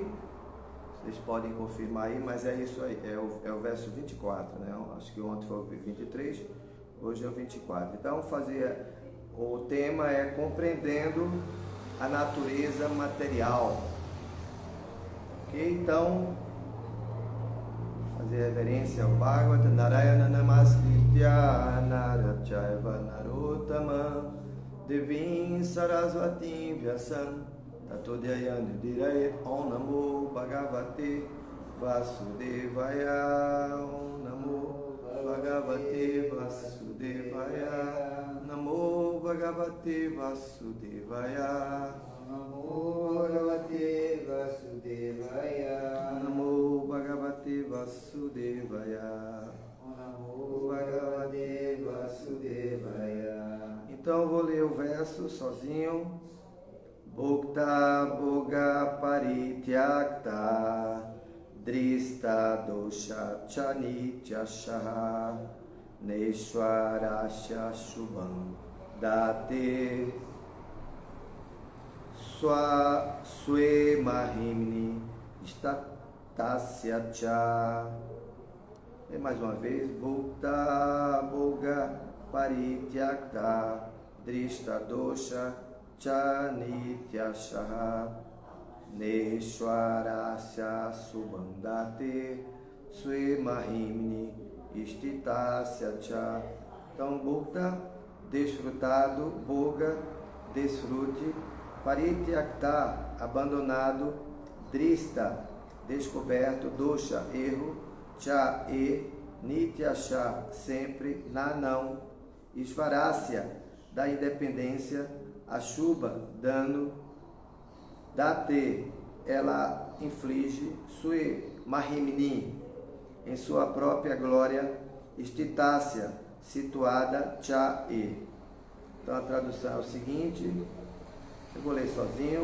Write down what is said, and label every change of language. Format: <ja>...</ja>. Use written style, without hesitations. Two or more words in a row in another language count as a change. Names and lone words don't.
<pt>Vocês podem confirmar aí, mas é isso aí, é o verso 24, né? Acho que ontem foi o 23, hoje é o 24. Então, o tema é compreendendo a natureza material. Ok? Então, fazer reverência ao Bhagavata.</pt> <sa>Narayana Namaskritya Narachaiva Narottama Devim Sarasvatim Vyasam Tato Dhyayana Dirayet. Om Namo Bhagavate Vasudevaya. Om Namo Bhagavate Vasudevaya. Namo Bhagavate Vasudevaya. Namo Bhagavate Vasudevaya. Namo Bhagavate Vasudevaya. Namo Bhagavate Vasudevaya.</sa> <pt>Então eu vou ler o verso sozinho.</pt> <sa>Bhokta Bhoga Parityakta Drista Dosha Chanitya Shaha Neshwarasya Shubham Date Swe Mahimni Statasya Cha.</sa> <pt>E mais uma vez.</pt> <sa>Bhokta Bhoga Parityakta Drista Dosha Chanitya Shaha Neshwarasya Subandate Swe Mahimni Istitasya Cha.</sa> <pt>Então, Bhokta, desfrutado, Bhoga, desfrute, Parityakta, abandonado, Drista, descoberto, Dosha, erro,</pt> <sa>Cha, Nityasha,</sa> <pt>sempre, Na, não, Svarasya, da independência, Ashubha, dano, Date, ela inflige,</pt> <sa>Sue, Mahimni,</sa> <pt>em sua própria glória, Istitasya, situada, Cha, Então a tradução é o seguinte, eu vou ler sozinho.</pt>